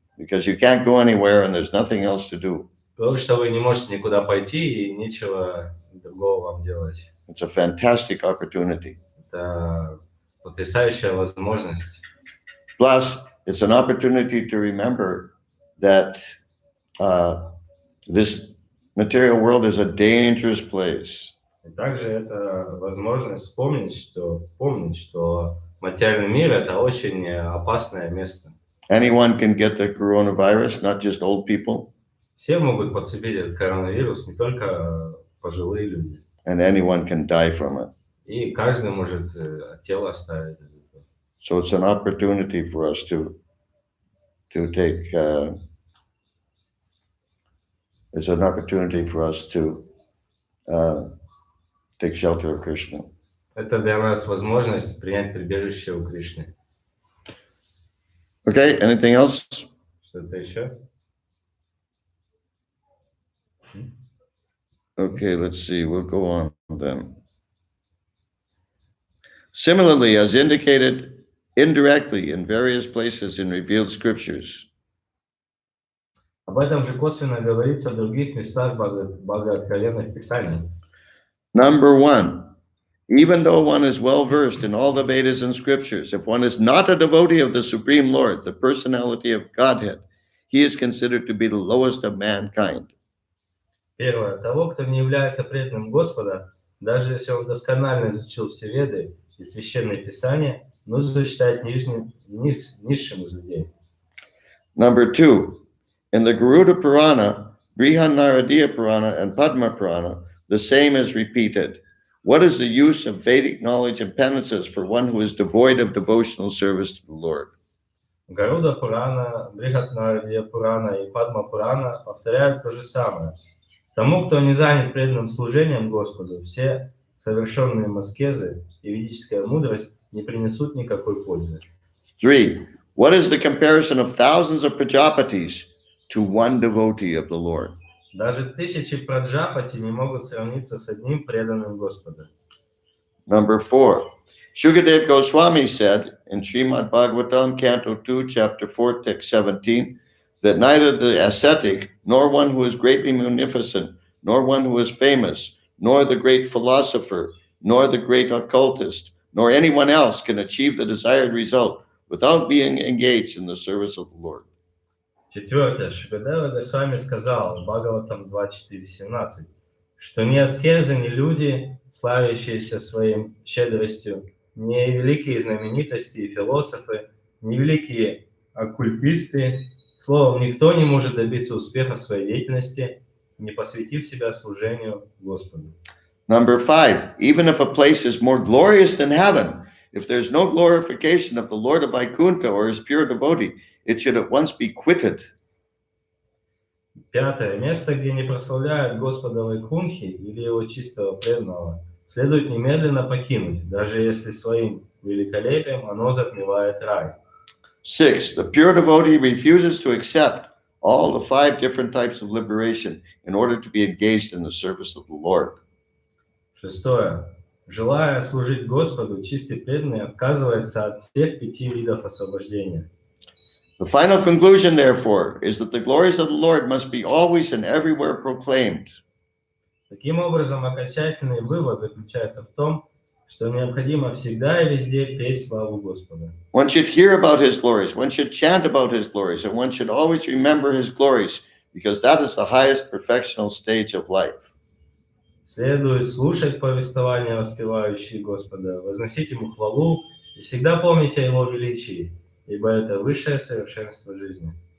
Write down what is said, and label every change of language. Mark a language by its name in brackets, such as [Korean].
[English] Because you can't go anywhere and there's nothing else to do. [Russian] Потому что вы не можете никуда пойти и нечего другого вам делать. [English] It's a fantastic opportunity. [Russian] Это потрясающая возможность. [English] Plus, it's an opportunity to remember that this material world is a dangerous place. [Russian] И также это возможность помнить, что материальный мир – это очень опасное место. [English] Anyone can get the coronavirus, not just old people. [Russian] Все могут подцепить этот коронавирус, не только пожилые люди. [English] And anyone can die from it. [Russian] И каждый может тело оставить. [English] So it's an opportunity for us to take. It's an opportunity for us to take shelter of Krishna. [Russian] Это для нас возможность принять прибежище у Кришны. [English] Okay, anything else? [Russian] Что-то еще? [English] Okay, let's see. We'll go on then. Similarly, as indicated indirectly in various places in revealed scriptures, [Russian] Об этом же косвенно говорится в других местах богооткровенных писаний. [English] number one, even though one is well versed in all the Vedas and scriptures, if one is not a devotee of the Supreme Lord, the personality of Godhead, he is considered to be the lowest of mankind. [Russian] Первое. Того, кто не является преданным Господа, даже если он досконально изучил все Веды и Священные Писания, нужно считать низшим из людей. [English] Number two, in the Garuda Purana, Brihanaradiya Purana, and Padma Purana, the same is repeated. What is the use of Vedic knowledge and penances for one who is devoid of devotional service to the Lord? [Russian] Гаруда Пурана, Брихатнарадия Пурана и Падма Пурана повторяют то же самое. Тому, кто не занят преданным служением Господу, все совершенные аскезы и ведическая мудрость не принесут никакой пользы. [English] 3. What is the comparison of thousands of Prajapatis to one devotee of the Lord? [Russian] Даже тысячи праджапати не могут сравниться с одним преданным Господу. [English] Number 4. Shukadev Goswami said in Srimad Bhagavatam, Canto 2, Chapter 4, Text 17, that neither the ascetic, nor one who is greatly munificent, nor one who is famous, nor the great philosopher, nor the great occultist, nor anyone else can achieve the desired result without being engaged in the service of the Lord. [Russian] Четвертое. Шукадева Госвами сказал в Бхагаватам 2.4.17, что ни аскезы, ни люди, славящиеся своей щедростью, ни великие знаменитости и философы, ни великие оккультисты, словом, никто не может добиться успеха в своей деятельности, не посвятив себя служению Господу. [English] Number 5. Even if a place is more glorious than heaven, if there's no glorification of the Lord of Vaikuntha or his pure devotee, it should at once be quitted. [Russian] Пятое. Место, где не прославляют Господа Вайкунхи или его чистого преданного, следует немедленно покинуть, даже если своим великолепием оно затмевает рай. [English] 6. The pure devotee refuses to accept all the 5 different types of liberation in order to be engaged in the service of the Lord. [Russian] Шестое. Желая служить Господу, чистый преданный отказывается от всех 5 видов освобождения. [English] The final conclusion, therefore, is that the glories of the Lord must be always and everywhere proclaimed. [Russian] Таким образом, окончательный вывод заключается в том, что необходимо всегда и везде петь славу Господа. [English] One should hear about his glories, one should chant about his glories, and one should always remember his glories, because that is the highest perfectional stage of life. [Russian] Следует слушать повествования, воспевающие Господа, возносить Ему хвалу и всегда помнить о Его величии, ибо это высшее совершенство жизни.